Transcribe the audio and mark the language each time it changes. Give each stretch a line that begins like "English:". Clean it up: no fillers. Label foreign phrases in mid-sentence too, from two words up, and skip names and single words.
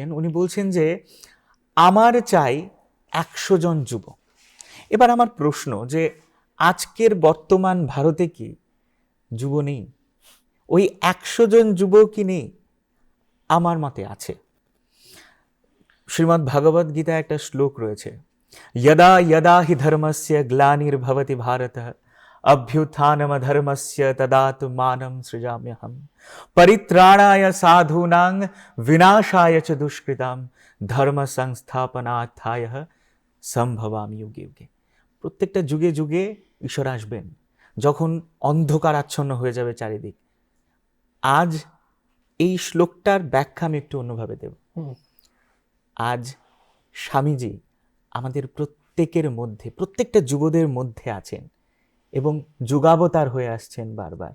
Bangla: উনি বলছেন যে আমার চাই 100 জন যুব। এবার আমার প্রশ্ন যে আজকের বর্তমান ভারতে কি যুব নেই? ওই 100 জন যুব কি নেই? আমার মতে আছে। শ্রীমদ্ ভগবদ গীতায় একটা শ্লোক রয়েছে,
Sanskrit: यदा यदा हि धर्मस्य ग्लानिर्भवति भारतः अभ्युत्थानमधर्मस्य तदात्मानं सृजाम्यहं परित्राणाय साधूनां विनाशाय च दुष्कृतां धर्म संस्थापनार्थाय सम्भवामि युगे युगे।
Bangla: প্রত্যেকটা যুগে যুগে ঈশ্বর আসবেন, যখন অন্ধকার আচ্ছন্ন হয়ে যাবে চারিদিক। আজ এই শ্লোকটার ব্যাখ্যা আমি একটু অন্যভাবে দেব। আজ স্বামীজি আমাদের প্রত্যেকের মধ্যে, প্রত্যেকটা যুবদের মধ্যে আছেন এবং যুগাবতার হয়ে আসছেন বারবার।